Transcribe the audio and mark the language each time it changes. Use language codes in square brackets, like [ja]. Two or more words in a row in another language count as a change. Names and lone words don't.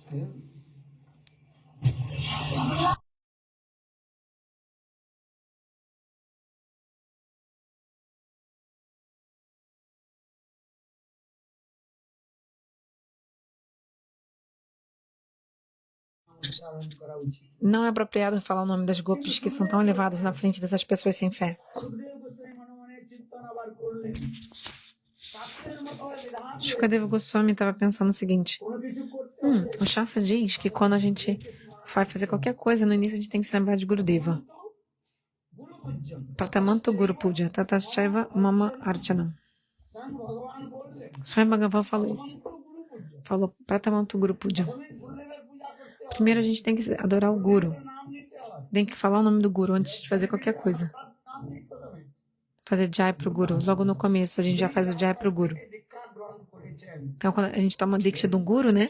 [pt] Não é apropriado falar o nome das gopis que são tão elevadas na frente dessas pessoas sem fé. Shukadeva Goswami estava pensando o seguinte: o Shastra diz que quando a gente vai fazer qualquer coisa, no início a gente tem que se lembrar de Gurudeva. [sa] प्रथमन्तो गुरु पूजा, ततश्चैव मम अर्चनम्. [pt] Swami Bhagavan falou isso. Falou [sa] प्रथमन्तो गुरु पूजा. [pt] Primeiro a gente tem que adorar o Guru. Tem que falar o nome do Guru antes de fazer qualquer coisa. Fazer Jai pro Guru. Logo no começo a gente já faz o Jai pro Guru. Então quando a gente toma Diksha do Guru, né?